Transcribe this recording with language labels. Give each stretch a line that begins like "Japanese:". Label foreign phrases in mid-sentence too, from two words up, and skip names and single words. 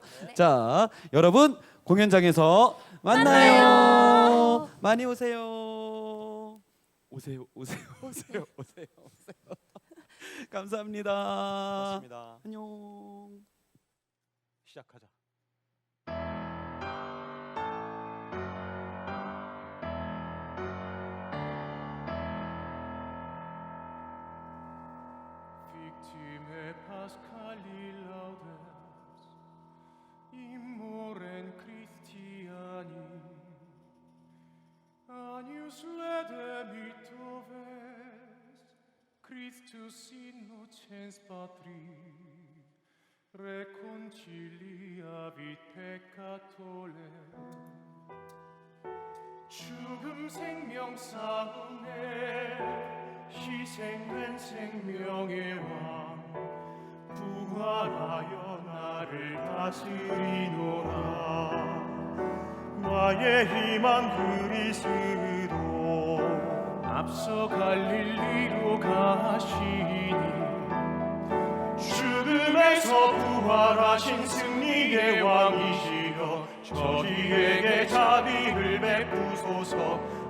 Korean: 자, 여러분 공연장에서 만나요. 많이 오세요. 오세요. 감사합니다. 고맙습니다. 안녕. 시작하자.
Latin: Victime Pascali laudes, immoren Christiani, Agnus redemit oves, Christus innocens Patri, reconciliavit peccatore.
Korean: 죽음 생명 싸움에 희생된 생명의 왕 부활하여 나를 다스리노라. 나의 희망 그리스도 앞서 갈릴리로 가시니 죽음에서 부활하신 승리의 왕이시여 저희에게 자비를 베푸소서.